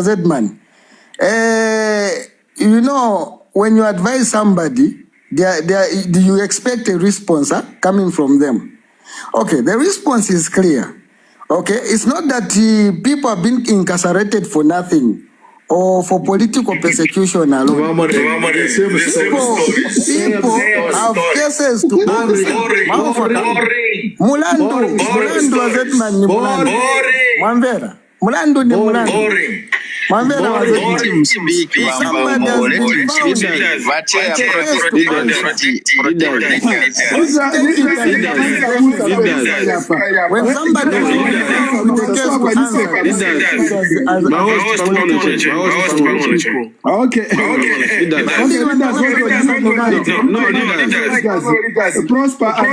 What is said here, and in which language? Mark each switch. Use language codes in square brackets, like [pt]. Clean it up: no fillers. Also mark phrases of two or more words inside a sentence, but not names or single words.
[en] Zedman, you know, when you advise somebody, do you expect a response coming from them? Okay, the response is clear. Okay, it's not that people are being incarcerated for nothing or for political persecution alone. People have cases to answer. [bem] Mulandu Zedman ni Mulandu. Mwambera. Mulandu ni Mulandu. Mwambera wa Zedman. [en] Somebody has been found. When somebody is with the case to answer. Prosper.